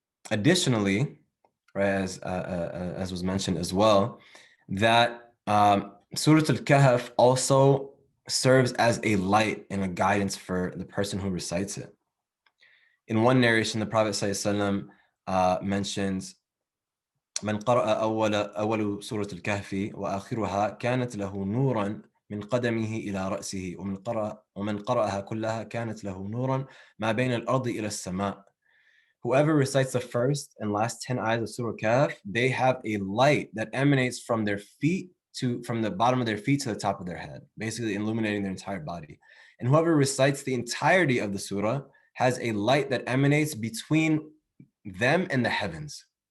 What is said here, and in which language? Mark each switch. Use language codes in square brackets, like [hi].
[en] Additionally, right, as was mentioned as well, that Surah al-Kahf also serves as a light and a guidance for the person who recites it. In one narration, the Prophet ﷺ mentions, [ar] من قرأ أول سورة الكهف وآخرها كانت له نورا من قدمه إلى رأسه ومن قرأها كلها كانت له نورا ما بين الأرض إلى السماء. [en] Whoever recites the first and last 10 ayahs of Surah Kahf, they have a light that emanates from their feet from the bottom of their feet to the top of their head, basically illuminating their entire body. And whoever recites the entirety of the surah has a light that emanates between them and the heavens.